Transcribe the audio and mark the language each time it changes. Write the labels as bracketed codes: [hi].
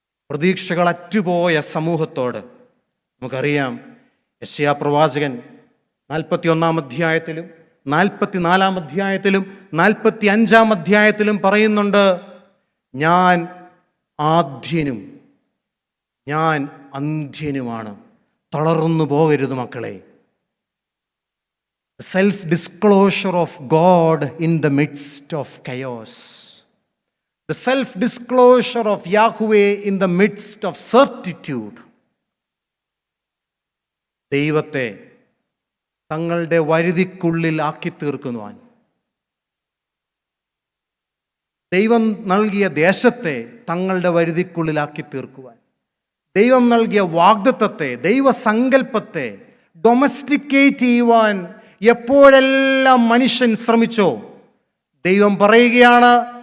[ml] പ്രതീക്ഷകൾ അറ്റുപോയ സമൂഹത്തോട് നമുക്കറിയാം, യെശയ്യാ പ്രവാചകൻ 41 അധ്യായത്തിലും 44 അധ്യായത്തിലും 45 അധ്യായത്തിലും പറയുന്നുണ്ട്, ഞാൻ ആദ്യനും ഞാൻ അന്ത്യനുമാണ്. തളർന്നു പോകരുത് മക്കളെ. [en] Self disclosure of God in the midst of chaos. The self-disclosure of Yahweh in the midst of certitude. [ml] ദൈവത്തെ തങ്ങളുടെ വരുതിക്കുള്ളിൽ ആക്കി തീർക്കുവാൻ, ദൈവം നൽകിയ ദേശത്തെ തങ്ങളുടെ വരുതിക്കുള്ളിലാക്കി തീർക്കുവാൻ, ദൈവം നൽകിയ വാഗ്ദത്തത്തെ, ദൈവസങ്കല്പത്തെ ഡൊമസ്റ്റിക്കേറ്റ് ചെയ്യുവാൻ എപ്പോഴെല്ലാം മനുഷ്യൻ ശ്രമിച്ചോ, ദൈവം പറയുകയാണ്,